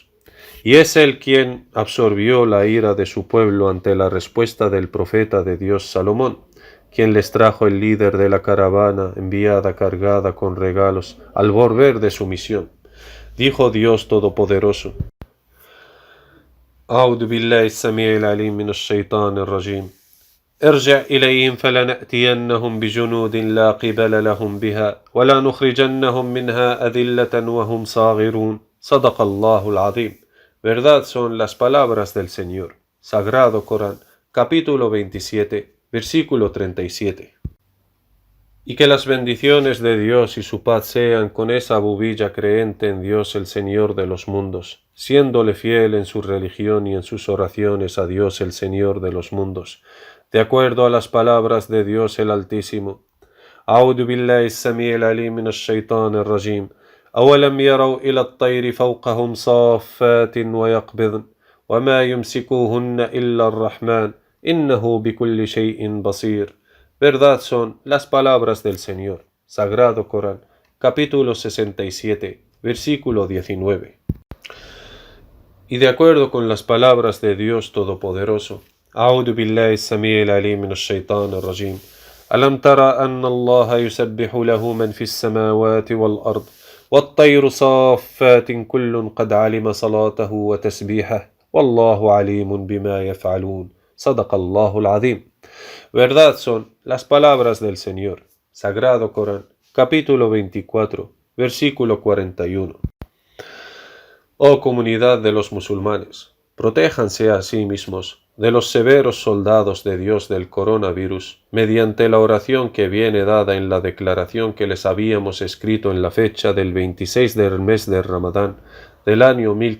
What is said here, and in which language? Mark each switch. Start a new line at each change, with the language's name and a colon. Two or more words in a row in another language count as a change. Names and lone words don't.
Spanish: Y es él quien absorbió la ira de su pueblo ante la respuesta del profeta de Dios Salomón, quien les trajo el líder de la caravana enviada cargada con regalos al volver de su misión. Dijo Dios Todopoderoso,
Arabic: أعوذ بالله السميع العليم من الشيطان الرجيم ارجع إليهم فلنأتينهم بجنود لا قبل لهم بها ولا نخرجنهم منها أذلة وهم صاغرون صدق الله العظيم.
Spanish: Verdad son las palabras del Señor. Sagrado Corán, capítulo 27, versículo 37. Y que las bendiciones de Dios y su paz sean con esa bubilla creente en Dios el Señor de los mundos, siéndole fiel en su religión y en sus oraciones a Dios el Señor de los mundos, de acuerdo a las palabras de Dios el Altísimo.
Arabic: أعوذ بالله السميع العليم من الشيطان الرجيم أولم يروا إلى الطير فوقهم صافات ويقبضن وما يمسكوهن إلا الرحمن إنه بكل شيء بصير.
Spanish: Verdad son las palabras del Señor. Sagrado Corán, capítulo 67, versículo 19. Y de acuerdo con las palabras de Dios Todopoderoso,
Arabic: أعوذ بالله السميع العليم من الشيطان الرجيم ألم تر أن الله يسبح له من في السماوات والأرض والطير صافات كل قد علم صلاته وتسبيحه والله عليم بما يفعلون. صدق الله العظيم.
Spanish: Verdad son las palabras del Señor. Sagrado Corán, capítulo 24, versículo 41. Oh comunidad de los musulmanes, protéjanse a sí mismos de los severos soldados de Dios del coronavirus mediante la oración que viene dada en la declaración que les habíamos escrito en la fecha del 26 del mes de Ramadán del año